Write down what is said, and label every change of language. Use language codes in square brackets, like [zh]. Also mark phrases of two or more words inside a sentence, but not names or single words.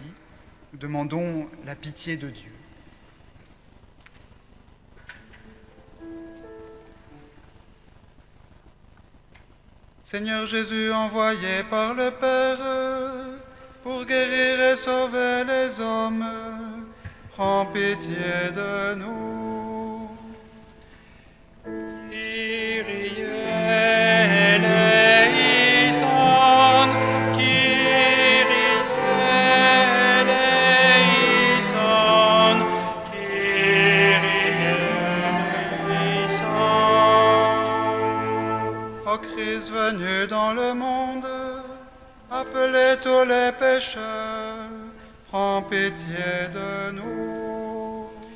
[fr] Nous demandons la pitié de Dieu. Seigneur Jésus, envoyé par le Père pour guérir et sauver les hommes, prends pitié de nous. [el] Κύριε ἐλέησον, Κύριε ἐλέησον, Κύριε ἐλέησον. [fr] Ô Christ venu dans le monde, appelez tous les pécheurs, prends pitié de nous.